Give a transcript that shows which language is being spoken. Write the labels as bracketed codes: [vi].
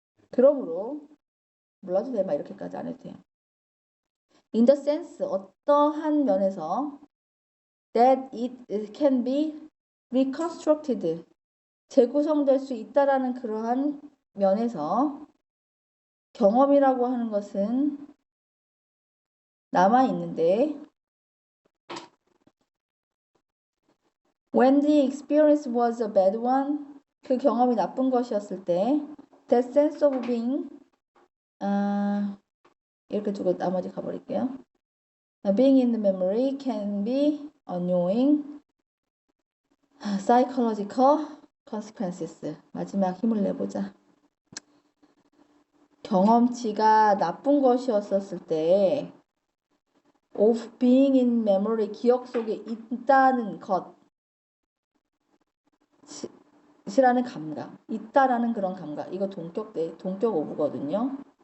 [ko] 그러므로 몰라도 돼. 막 이렇게까지 안 해도 돼요. [en] In the sense [ko] 어떠한 면에서 [en] that it can be reconstructed [ko] 재구성될 수 있다라는 그러한 면에서 경험이라고 하는 것은 남아 있는데 [en] when the experience was a bad one [ko] 그 경험이 나쁜 것이었을 때 [en] that sense of being [ko] 이렇게 두고 나머지 가버릴게요. [en] Being in the memory can be annoying psychological consequences. [ko] 마지막 힘을 내보자. 경험치가 나쁜 것이었을 때 [en] of being in memory [ko] 기억 속에 있다는 것이라는 감각 있다라는 그런 감각 이거 동격 오브거든요.